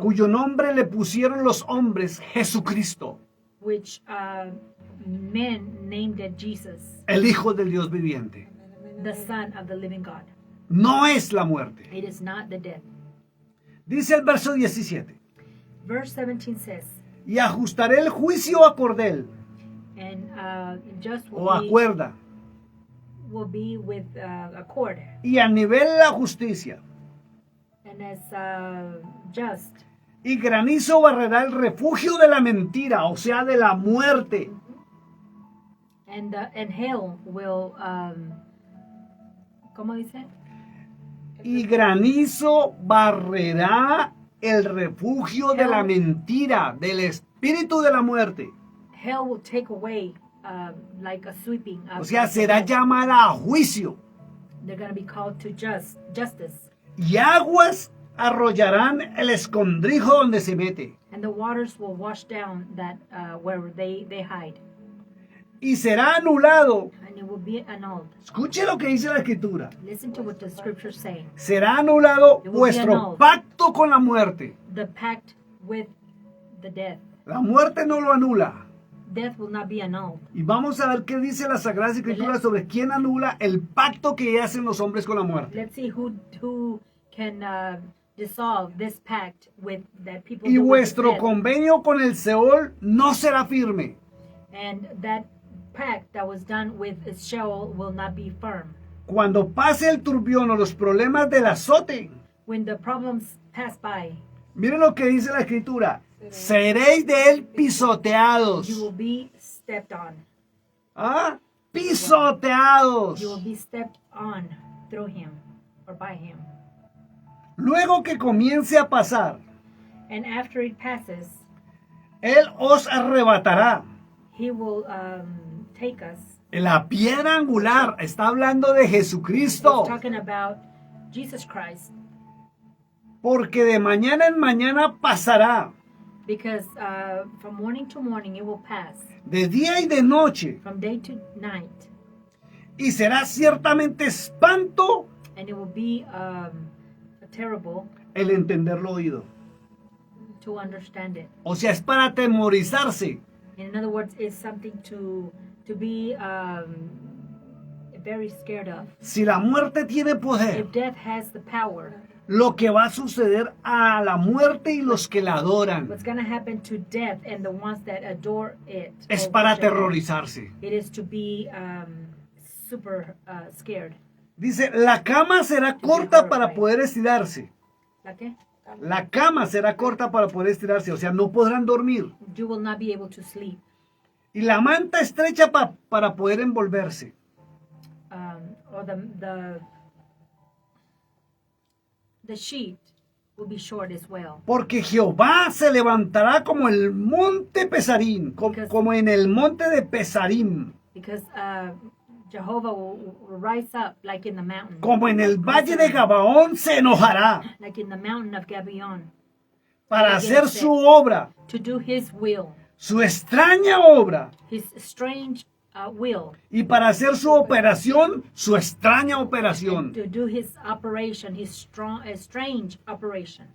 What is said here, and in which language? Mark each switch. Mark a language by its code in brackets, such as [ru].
[es] cuyo nombre le pusieron los hombres Jesucristo, [en] which men named it Jesus, [es] el Hijo del Dios viviente. [en] the Son of the living God. [es] No es la muerte. [en] It is not the death. [es] Dice el verso 17. [en] Verse 17 says, [es] Y ajustaré el juicio a cordel [en] and just [es] o a cuerda, [en] will be with a cord, [es] y a nivel la justicia. [en] and as just, [es] Y granizo barrerá el refugio de la mentira, o sea, de la muerte. [en] and hell will, [es] ¿cómo dice? Y granizo barrerá el refugio de la mentira, del espíritu de la muerte. [en] Hell will take away like a sweeping. [es] O sea, será llamada a juicio. [en] They're going to be called to justice. [es] Y aguas arrollarán el escondrijo donde se mete. [en] And the waters will wash down that where they hide. [es] Y será anulado. [en] And it will be annulled. [es] Escuche lo que dice la escritura. [en] Listen to what the scriptures say. [es] Será anulado [en] It will be [es] vuestro [en] annulled. [es] pacto con la muerte. [en] The pact with the death. [es] La muerte no lo anula. [en] Death will not be annulled. [es] Y vamos a ver qué dice la Sagrada Escritura sobre quién anula el pacto que hacen los hombres con la muerte. [en] Let's see who can dissolve this pact with that people [es] Y [en] do with [es] vuestro [en] death. [es] convenio con el Seol no será firme. [en] And that pact that was done with Sheol will not be firm. [es] Cuando pase el turbión o los problemas del azote, [en] When the problems pass by, [es] miren lo que dice la Escritura. Seréis de él [en] you will [es] pisoteados. [en] be stepped on. [es] ¿Ah? Pisoteados. [en] You will be stepped on through him or by him. [es] Luego que comience a pasar, [en] And after it passes, [es] él os arrebatará. [en] he will take us. [es] La piedra angular está hablando de [en] He's [es] Jesucristo. [en] talking about Jesus Christ, [es] Porque de mañana en mañana pasará. [en] because from morning to morning it will pass, [es] De día y de noche. [en] from day to night, [es] Y será ciertamente espanto [en] and it will be terrible [es] el entenderlo oído. [en] to understand it. [es] O sea, es para atemorizarse. [en] In other words, it's something to be very scared of. [es] Si la muerte tiene poder, [en] If death has the power, [es] lo que va a suceder a la muerte y los que la adoran [en] what's going to happen to death and the ones that adore it [es] es [en] or [es] para [en] worship it, [es] aterrorizarse. [en] it is to be super scared. [es] Dice, la cama será corta para poder estirarse. ¿La qué? La cama será corta para poder estirarse, o sea, no podrán dormir. [en] You will not be able to sleep. [es] Y la manta estrecha para poder envolverse. [en] Or the sheet will be short as well. [es] Porque Jehová se levantará como el monte Pesarín, como en el monte de Pesarim, [en] Because Jehovah will rise up like in the mountain. [es] como en el valle de Gabaón se enojará [en] Like in the mountain of Gabaon. [es] para hacer su obra, [en] To do his will. [es] su extraña obra, [en] His strange will. [es] y para hacer su operación, su extraña operación. [en] To do his operation, his strange operation.